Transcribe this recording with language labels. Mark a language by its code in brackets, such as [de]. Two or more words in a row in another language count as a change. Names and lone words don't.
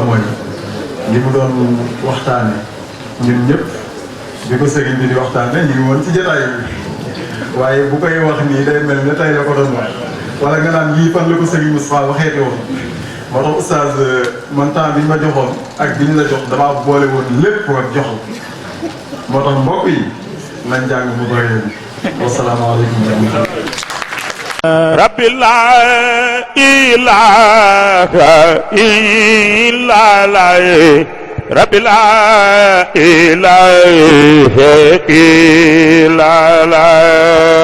[wo] mooy li mu doon waxtaane ñun ñëpp bi ko sëriñ bi di waxtaane ñu ngi woon ci jotaay bi waaye bu koy wax nii day mel ne tey la ko doon wax wala nga naan lii fan la ko sëriñ Moustapha waxeeti woon moo tax oustaz man temps bi ñu ma joxoon ak bi ñu la jox damaa boole woon lépp rek jox moo tax mbokk yi nañ jàng mu bëri [ar] والسلام عليكم ورحمة الله. رب لا إله إلا الله رب لا إله إلا الله